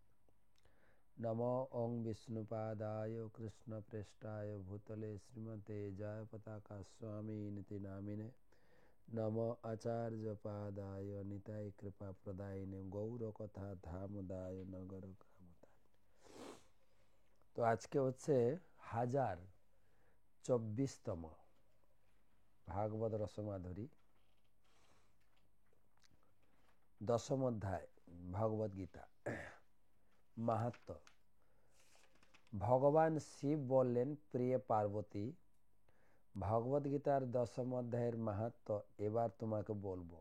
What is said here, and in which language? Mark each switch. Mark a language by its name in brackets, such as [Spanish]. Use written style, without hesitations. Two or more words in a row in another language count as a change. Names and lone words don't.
[Sanskrit] नमो ओं विष्णुपादाय कृष्णप्रेष्ठाय भूतले श्रीमते जयपताका स्वामिनिति नामिने। नमो आचार्यपादाय निताय कृपाप्रदायिने गौरकथा धामदाय नगर ग्रामदाय। [Bangla] तो আজকে হচ্ছে 1024তম ভাগবত রসমাধুরী দশম অধ্যায় ভগবদ গীতা। মাহাত্ম্য। ভগবান শিব বললেন, প্রিয় পার্বতী, ভগবদ গীতার দশম অধ্যায়ের মাহাত্ম্য এবার তোমাকে বলবো।